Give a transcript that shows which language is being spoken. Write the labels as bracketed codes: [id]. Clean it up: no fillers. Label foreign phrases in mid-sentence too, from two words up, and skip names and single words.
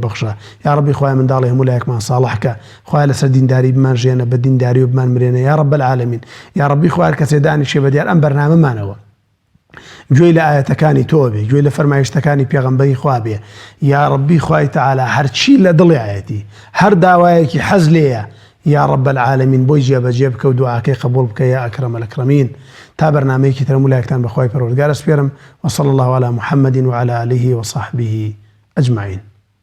[ckb] بەخشە [ar] یا ڕەبی [ckb] خوایە منداڵی هەموو لایەکمان ساڵحکە خوایە لەسەر دینداری بمان ژێنە بە دینداری و بمان مرێنە [ar] یا ڕەب العالەمین یا ڕەبی [ckb] خوایە کەسێ دانیشێ بە دیار ئەم بەرنامەمانەوە گوێی لە ئاەتەکانی تۆ بێ گوێی لە فەرمایشتەکانی پێغەمبەری خوا بێ [ar] یا ڕەبی [ckb] خوای تەعالا هەرچی لە دڵی ئاەتی هەر داوایەکی حەز لێیە [ar] یا ڕەب العالەمین [ckb] بۆی جێبەجێ بکە و دوعاکەی قبول بکە [ar] یا ئەکرەم الئەکرەمین. [ckb] تا بەرنامەیەکی تر هەموو لایەکتان بە خوای پەروەردگار ئەسپێرم [ar] وصلی الله على محمد وعلى آله وصحبه أجمعين.